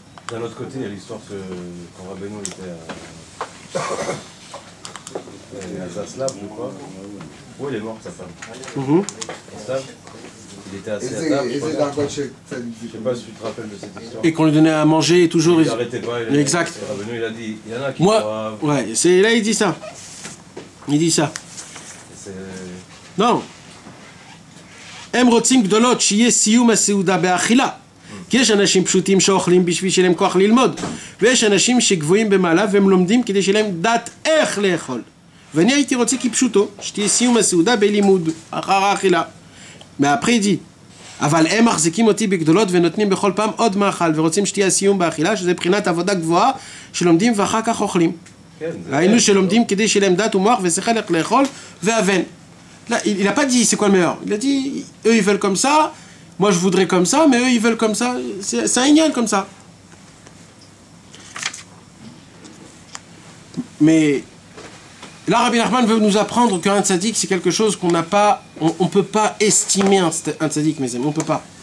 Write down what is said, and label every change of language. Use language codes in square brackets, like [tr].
[fr] D'un autre côté, il y a l'histoire que quand Rabbeinu était à Zaslav, je crois. Où il est mort, sa femme? Zaslav. Il était assis à table. Je sais pas si tu te rappelles de cette histoire. Et qu'on lui donnait à manger et toujours... Il n'arrêtait pas. Exact. Rabbeinu, il a dit, il y en a qui moi, ouais, c'est là il dit ça. Il dit ça. Non. [he] הם רוצים גדולות שיהיה סיום הסעודה באכילה. כי יש אנשים פשוטים שאוכלים בשביל שיהיה להם כוח ללמוד, ויש אנשים שגבוהים במעלה והם לומדים כדי שיהיה להם דעת איך לאכול. ואני הייתי רוצה כפשוטו, שתהיה סיום הסעודה בלימוד, אחר האכילה. מאפרי די. אבל הם מחזיקים אותי בגדולות ונותנים בכל פעם עוד מאכל, ורוצים שתהיה הסיום באכילה, שזה בחינת עבודה גבוהה, שלומדים ואחר כך אוכלים. היינו שלומדים כדי שיהיה להם דעת ומוח ושכל איך לאכול ואבן. [fr] Là, il n'a pas dit c'est quoi le meilleur. Il a dit, eux ils veulent comme ça, moi je voudrais comme ça, mais eux ils veulent comme ça. C'est un ignan comme ça. Mais là, Rabbi Nachman veut nous apprendre qu'un tzaddik c'est quelque chose qu'on n'a pas, on peut pas estimer un tzaddik, mes amis, on peut pas.